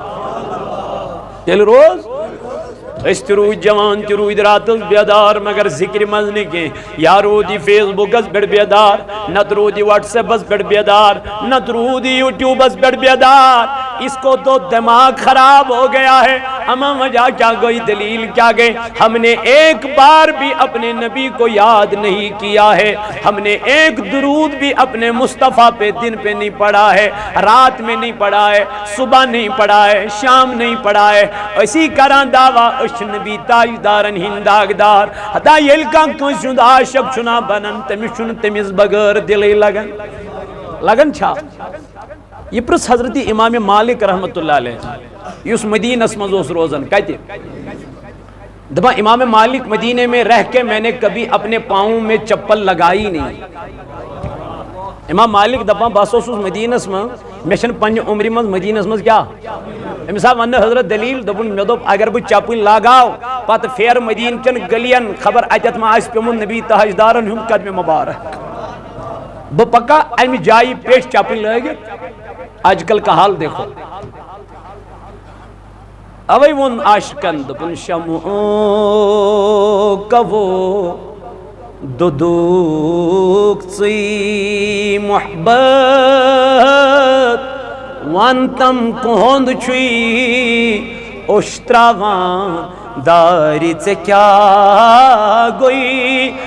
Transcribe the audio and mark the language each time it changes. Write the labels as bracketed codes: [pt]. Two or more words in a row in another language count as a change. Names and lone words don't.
[ks] تیٚلہِ روز أسۍ تہِ روٗدۍ جوان تہِ روٗدۍ راتس بیدار مگر ذکرِ منٛز نہٕ کینٛہہ یا روٗد یہِ فیس بُکس پٮ۪ٹھ بیدار نتہٕ روٗد یہِ وٹس ایپس پٮ۪ٹھ بیدار نتہٕ روٗد یہِ یوٗٹیوٗبس پٮ۪ٹھ بیدار [ur] اس کو تو دماغ خراب ہو گیا ہے [ks] اما وجہ کیا گئی دلیل کیا گئی [ur] ہم نے ایک بار بھی اپنے نبی کو یاد نہیں کیا ہے ہم نے ایک درود بھی اپنے مصطفیٰ پہ دن پہ نہیں پڑھا ہے [ks] رات میں نہیں پڑھا ہے صبح نہیں پڑھا ہے شام نہیں پڑھا ہے اسی کران دعویٰ أسۍ نبی تاجدارن ہند داغدار ہتا ییٚلہِ کانٛہہ کٲنٛسہِ ہُنٛد عاشق چھُنا بنان تٔمِس چھُنہٕ تٔمِس بغٲر دِلٕے لگان چھا یہ پرٛژھ حضرت امام مالک رحمۃ اللہ علیہ یُس مدینس منٛز اوس روزان کتہِ دپان امام مالک [ur] مدینے میں رہ کے میں نے کبھی اپنے پاؤں میں چپل لگائی نہیں [ks] امام مالک دپان بہٕ ہسا اوسُس مدینس منٛز مےٚ چھنہٕ پننہِ عمرِ منٛز مدینس منٛز کیٛاہ أمِس آو وننہٕ حضرت دلیٖل دوٚپُن مےٚ دوٚپ اگر بہٕ چپٕنۍ لاگاو پتہٕ پھیرٕ مدیٖنہٕ کٮ۪ن گٔلین خبر اتٮ۪تھ ما آسہِ پیوٚمُت نبی تاجدارن ہُنٛد قدمِ مبارک بہٕ پکا امہِ جایہِ پیٚٹھۍ چپٕنۍ لٲگِتھ [ur] آج کل کا حال دیکھو [ks] اوے وون عاشقن دپن [ur] شمع کا وہ [ks] دودوک ژٕے محبت ون تم کُہُنٛد چھُے اوٚش تراوان دارِ ژےٚ کیٛاہ گوٚوُے